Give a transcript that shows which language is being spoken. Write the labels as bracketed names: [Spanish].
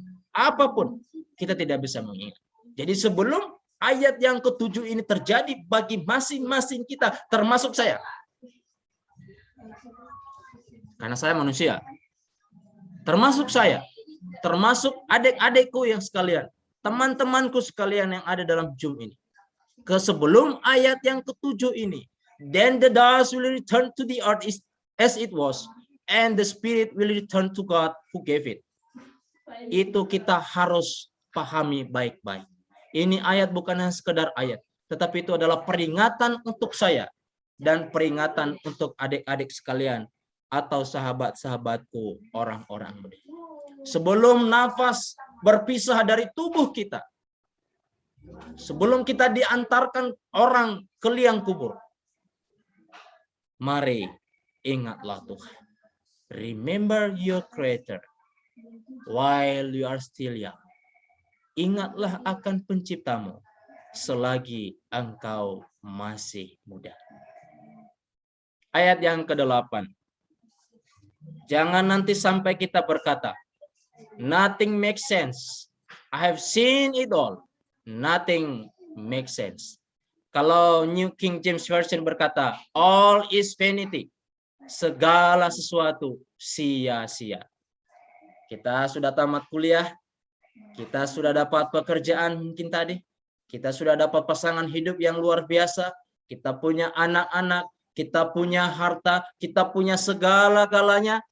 [Indonesian] Apapun kita tidak bisa mengingat. Jadi sebelum ayat yang ke-7 ini terjadi bagi masing-masing kita, termasuk saya. Karena saya manusia. Termasuk saya. Termasuk adik-adikku yang sekalian. Teman-temanku sekalian yang ada dalam Zoom ini. Sebelum ayat yang ke-7 ini. [English] Then the dust will return to the earth as it was. And the spirit will return to God who gave it. [Indonesian] Itu kita harus pahami baik-baik. Ini ayat bukan hanya sekedar ayat, tetapi itu adalah peringatan untuk saya dan peringatan untuk adik-adik sekalian atau sahabat-sahabatku orang-orang muda. Sebelum nafas berpisah dari tubuh kita, sebelum kita diantarkan orang ke liang kubur, mari ingatlah Tuhan. [English] Remember your Creator while you are still young. [Indonesian] Ingatlah akan penciptamu selagi engkau masih muda. Ayat yang ke-8. Jangan nanti sampai kita berkata, [English] nothing makes sense. I have seen it all. Nothing makes sense. [Indonesian] Kalau New King James Version berkata, [English] all is vanity. [Indonesian] Segala sesuatu sia-sia. Kita sudah tamat kuliah. Kita sudah dapat pekerjaan mungkin tadi. Kita sudah dapat pasangan hidup yang luar biasa. Kita punya anak-anak. Kita punya harta. Kita punya segala-galanya.